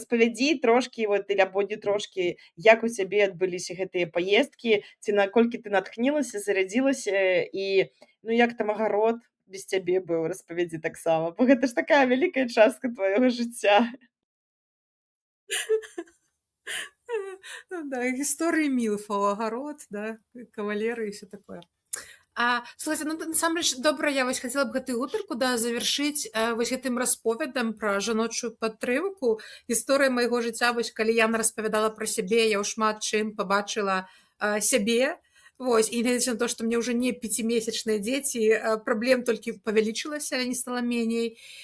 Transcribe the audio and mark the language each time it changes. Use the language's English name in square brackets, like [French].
[Belarusian] Распавядзі трошкі, вот, або не трошкі, як у цябе адбыліся гэтыя паездкі, ці наколькі ты натхнілася, зарядзілася, і ну як там агарод без цябе быў, распавядзі таксама, бо гэта ж такая вялікая частка твайго жыцця. [Russian] Ну да, истории милфов, огород, да, кавалеры и все такое. [Belarusian] Слухайте, ну насамрэч добра, я вось хацела б гэтую гутарку завершыць вось гэтым расповедам пра жаночую падтрымку. Гісторыя майго жыцця, вось калі Яна распавядала пра сябе, я ў шмат чым пабачыла сябе. Вось, і глядзячы на то, што мне ўжо не 5-месячныя дзеці, праблем толькі павялічылася, не стала меней.